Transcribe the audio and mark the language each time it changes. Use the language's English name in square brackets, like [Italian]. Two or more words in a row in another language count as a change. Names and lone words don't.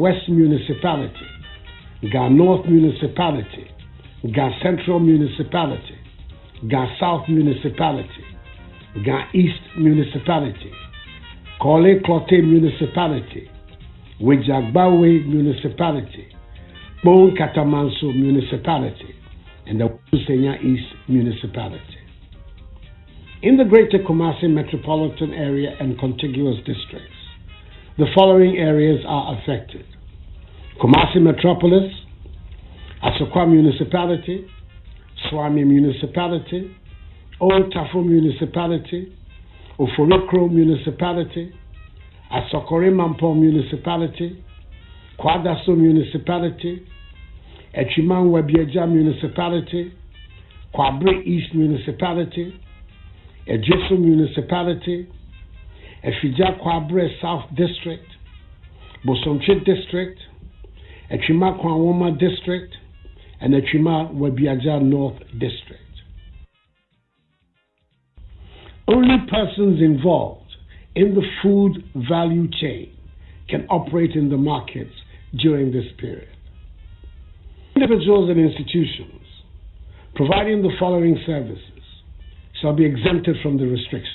[English] West Municipality, Gan North Municipality, Gan Central Municipality, Gan South Municipality, Gan East Municipality, Kole Klote Municipality, Wejagbawe Municipality, Bon Katamanso Municipality, and the Usenya East Municipality. In the Greater Kumasi metropolitan area and contiguous districts, the following areas are affected: Kumasi Metropolis, Asokwa Municipality, Swami Municipality, Old Tafo Municipality, Oforokro Municipality, Asokore Mampo Municipality, Kwadaso Municipality, Echiman Webieja Municipality, Kwabre East Municipality, Ejisu Municipality, Efija Kwabre South District, Bosomche District, Echima Kwawoma District, and Echima Webiaja North District. Only persons involved in the food value chain can operate in the markets during this period. Individuals and institutions providing the following services shall be exempted from the restrictions.